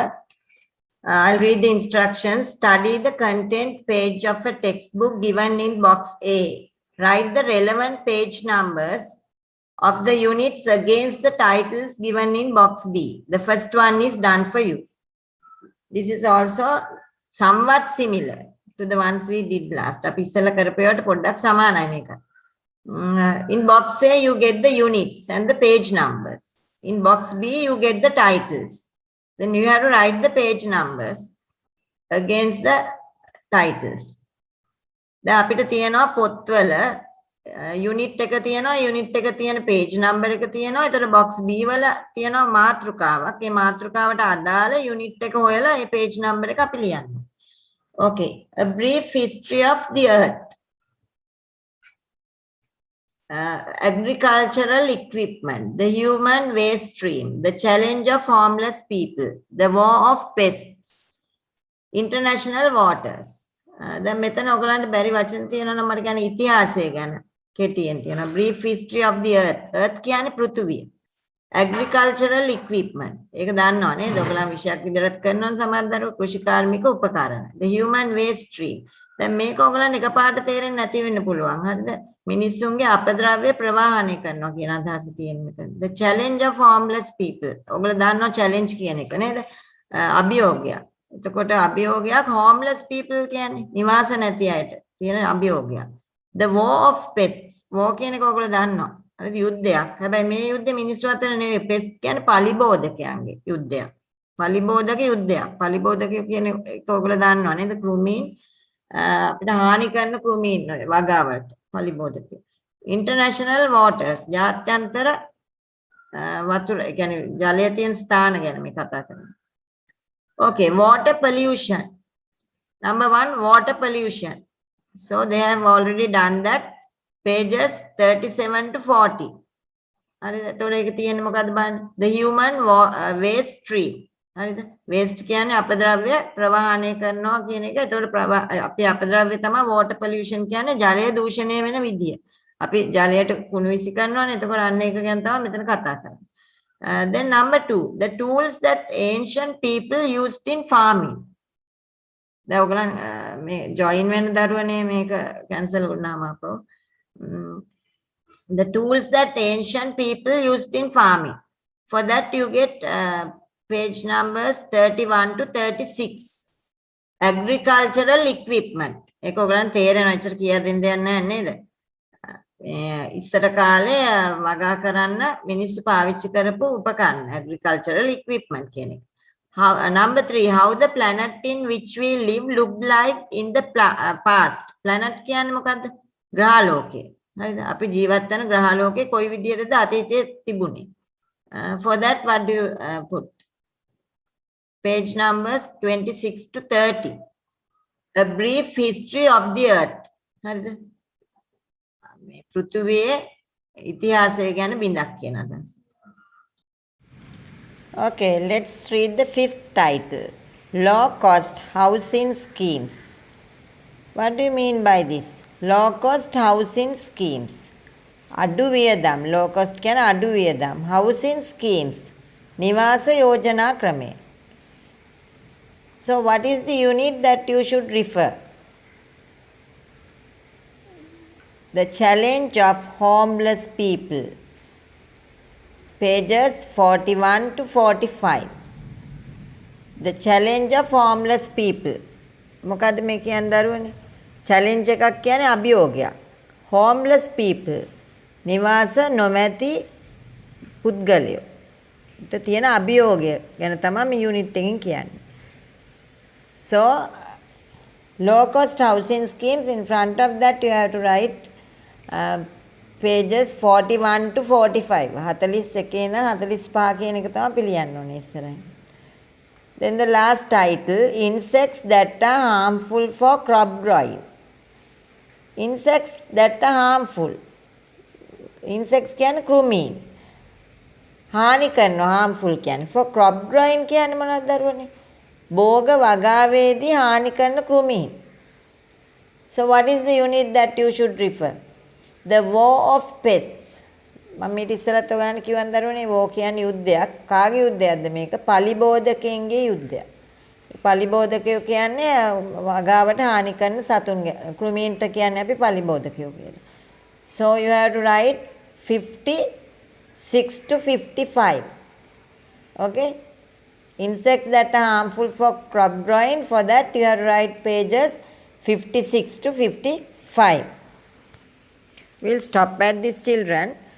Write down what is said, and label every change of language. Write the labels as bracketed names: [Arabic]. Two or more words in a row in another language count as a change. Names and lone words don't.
[English] I'll read the instructions. Study the content page of a textbook given in box A. Write the relevant page numbers of the units against the titles given in box B. The first one is done for you. This is also somewhat similar to the ones we did last. [Sinhala] අපි ඉස්සෙල්ලා කරපේවට පොඩ්ඩක් සමානයි මේක. [English] In box A you get the units and the page numbers. In box B you get the titles. Then you have to write the page numbers against the titles. [Sinhala] දැන් අපිට තියෙනවා පොත්වල යුනිට් එක තියෙනවා, යුනිට් එක තියෙන [English] page number [Sinhala] එක තියෙනවා. ඒතර box B වල තියෙනවා මාතෘකාවක්. ඒ මාතෘකාවට අදාළ යුනිට් එක හොයලා ඒ [English] page number [Sinhala] එක අපි ලියන්න. [English] Okay, a brief history of the earth. Agricultural equipment, the human waste stream, the challenge of homeless people, the war of pests, international waters. [Sinhala] දැන් මෙතන ඔයගලන්ට බැරි වචන තියෙනවා නම් මට කියන්නේ ඉතිහාසය ගැන කෙටියෙන් තියෙනවා. [English] brief history of the earth. [Sinhala] earth කියන්නේ පෘථුවිය. [English] agricultural equipment. [Sinhala] ඒක දන්නව නේද? ඔයගලන් විෂයක් විදිහට කරනවා සමහර දරුවෝ කෘෂි කාර්මික උපකරණ. [English] the human waste stream. [Sinhala] දැන් මේක ඔයගලන් එකපාරට තේරෙන්නේ නැති වෙන්න පුළුවන්. හරිද? මිනිස්සුන්ගේ අපද්‍රව්‍ය ප්‍රවාහනය කරනවා කියන අදහස තියෙන මෙතන. [English] the challenge of homeless people. [Sinhala] ඔයගොල්ලෝ දන්නවා challenge කියන එක නේද? අභියෝගයක්. එතකොට අභියෝගයක් [English] homeless people [Sinhala] කියන්නේ නිවාස නැති අයට තියෙන අභියෝගයක්. the war of pests. war කියන එක ඔයගොල්ලෝ දන්නවා. හරිද? යුද්ධයක්. හැබැයි මේ යුද්ධේ මිනිස්සු අතර නෙවෙයි. pests කියන්නේ පලිබෝධකයන්ගේ යුද්ධයක්. පලිබෝධක යුද්ධයක්. පලිබෝධක කියන එක ඔයගොල්ලෝ දන්නවා නේද? කෘමීන් අපිට හානි කරන කෘමීන් වගාවට පලිබෝධක. [English] international waters. [Sinhala] ජාත්‍යන්තර වතුර කියන්නේ ජලය තියෙන ස්ථාන ගැන මේ කතා කරන්නේ. [English] Okay, water pollution. Number 1, water pollution. So they have already done that. Pages 37 to 40. [Sinhala] හරිද? එතකොට ඒක තියෙන්නේ මොකද්ද බලන්න? [English] The human waste stream. [Sinhala] හරිද? waste කියන්නේ අපද්‍රව්‍ය ප්‍රවාහනය කරනවා කියන එක. එතකොට අපි අපද්‍රව්‍ය තමයි [English] water pollution [Sinhala] කියන්නේ ජලය දූෂණය වෙන විදිය. අපි ජලයට කුණු විසි කරනවානේ. එතකොට අන්න ඒක ගැන තමයි මෙතන කතා කරන්නේ. [English] Then number 2, the tools that ancient people used in farming. [Sinhala] දැන් ඔයගලන් මේ join වෙන දරුවනේ මේක cancel වුණාම අපෝ. [English] The tools that ancient people used in farming. For that you get page numbers 31 to 36. Agricultural equipment. [Sinhala] ඒක ඔයගලන් තේරෙනවා එච්චර කියලා දෙන්න දෙයක් නැහැ නේද? ඉස්සර කාලේ වගා කරන්න මිනිස්සු පාවිච්චි කරපු උපකරණ [English] agricultural equipment [Sinhala] කියන එක. [English] Number 3, how the planet in which we live looked like in the past. [Sinhala] planet කියන්නේ මොකද්ද? ග්‍රහලෝකය. හරිද? අපි ජීවත් වෙන ග්‍රහලෝකේ කොයි විදියටද අතීතයේ තිබුණේ. [English] For that what do you put? Page numbers 26 to 30. A brief history of the earth. [Sinhala] හරිද? මේ පෘථුවියේ ඉතිහාසය ගැන බිඳක් කියන අදහස. [English] Okay, let's read the 5th title. Low cost housing schemes. What do you mean by this? Low cost housing schemes. [Sinhala] අඩු වියදම්. [English] low cost [Sinhala] කියන අඩු වියදම්. [English] housing schemes. [Sinhala] නිවාස යෝජනා ක්‍රමය. [English] So what is the unit that you should refer? The challenge of homeless people. Pages 41 to 45. The challenge of homeless people. [Sinhala] මොකද්ද මේ කියන්නේ දරුවනේ? challenge එකක් කියන්නේ අභියෝගයක්. [English] homeless people. [Sinhala] නිවාස නොමැති පුද්ගලයෝ. ඊට තියෙන අභියෝගය ගැන තමයි මේ යුනිට් එකෙන් කියන්නේ. [English] So low cost housing schemes, in front of that you have to write pages 41 to 45. [Sinhala] 41 ඉඳන් 45 කියන එක තමයි පිළියන්න ඕනේ ඉස්සරහින්. [English] Then the last title, insects that are harmful for crop growing. Insects that are harmful. [Sinhala] Insects කියන්නේ කෘමීන්. හානි කරනවා harmful කියන්නේ. [English] For crop growing [Sinhala] කියන්නේ මොනවද දරුවනේ? භෝග වගාවේදී හානි කරන කෘමීන්. [English] So what is the unit that you should refer? The war of pests. [Sinhala] මම ඊට ඉස්සරත් ඔයගලන්ට කියවන් දරුවනේ war කියන්නේ යුද්ධයක්. කාගේ යුද්ධයක්ද මේක? පලිබෝධකයන්ගේ යුද්ධයක්. පලිබෝධකයෝ කියන්නේ වගාවට හානි කරන සතුන්ගේ. කෘමීන්ට කියන්නේ අපි පලිබෝධකයෝ කියලා. [English] So you have to write 56 to 55. Okay? Insects that are harmful for crop growing, for that you have to write pages 56 to 55. We'll stop at this, children.